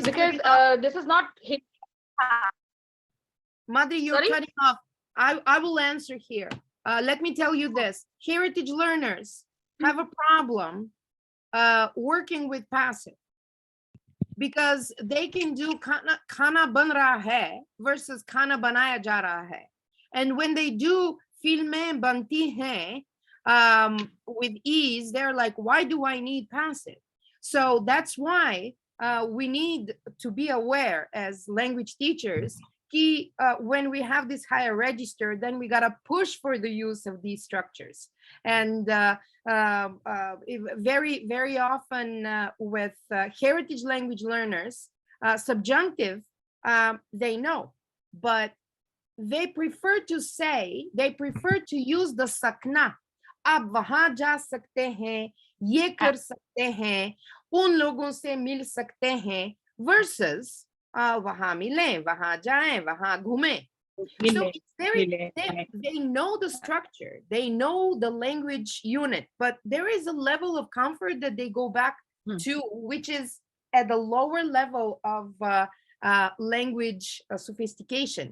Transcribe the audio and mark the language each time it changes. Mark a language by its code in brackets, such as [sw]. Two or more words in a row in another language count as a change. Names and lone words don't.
[en] because this is not. Madri, you're Sorry? cutting off. I will answer here. Let me tell you this. Heritage learners have a problem working with passive, because they can do [hi] खाना बन रहा है [en] versus [hi] खाना बनाया जा रहा है. [en] And when they do [hi] फ़िल्में बनती है [en] with ease, they're like, why do I need passive? So that's why we need to be aware as language teachers, when we have this higher register, then we gotta push for the use of these structures. And very, very often with heritage language learners, subjunctive, they know, but they prefer to use the sakna. [hi] अब वहाँ जा सकते हैं, ये कर सकते हैं, उन लोगों से मिल सकते हैं, versus वहाँ मिलें, वहाँ जाएँ, वहाँ घूमें. [en] So it's very, they know the structure, they know the language unit, but there is a level of comfort that they go back to, which is at the lower level of language sophistication.